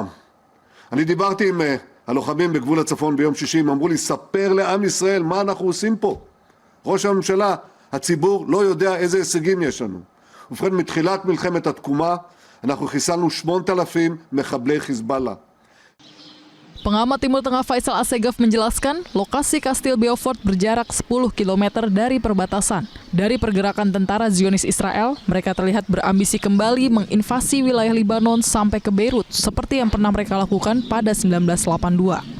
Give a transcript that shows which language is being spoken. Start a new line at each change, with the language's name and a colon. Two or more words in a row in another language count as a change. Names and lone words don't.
Hebrew: אני דיברתי עם הלוחמים בגבול הצפון ביום שישי, הם אמרו לי, ספר לעם ישראל מה אנחנו עושים פה. ראש הממשלה, הציבור לא יודע איזה הישגים יש לנו. ובכן, מתחילת מלחמת התקומה, אנחנו חיסלנו 8,000 מחבלי חיזבאללה.
Indonesian: Pengamat Timur Tengah Faisal Assegaf menjelaskan, lokasi Kastil Beaufort berjarak 10 km dari perbatasan. Dari pergerakan tentara Zionis Israel, mereka terlihat berambisi kembali menginvasi wilayah Lebanon sampai ke Beirut, seperti yang pernah mereka lakukan pada 1982.